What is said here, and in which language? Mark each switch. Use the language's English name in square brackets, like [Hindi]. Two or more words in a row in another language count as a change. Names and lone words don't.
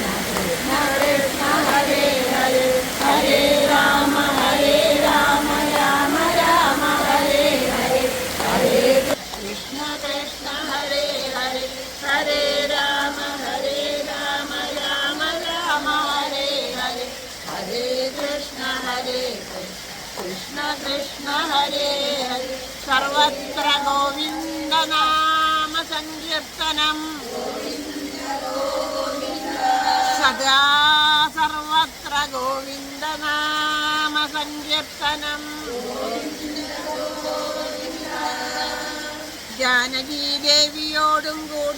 [Sanskrit] കൃഷ്ണ ഹരേ ഹരേ ഹരേ രാമ രാമ രാമ ഹരേ ഹരേ ഹരേ കൃഷ്ണ കൃഷ്ണ ഹരേ ഹരേ ഹരേ രാമ രാമ രാമ ഹരേ ഹരേ ഹരേ കൃഷ്ണ കൃഷ്ണ കൃഷ്ണ ഹരേ ഹരേ സർവത്ര ഗോവിന്ദ നാമ സങ്കീർത്തനം സദാ സർവത്ര ഗോവിന്ദ നാമ സങ്കീർത്തനം [Malayalam] ജാനകി ദേവിയോടും കൂടി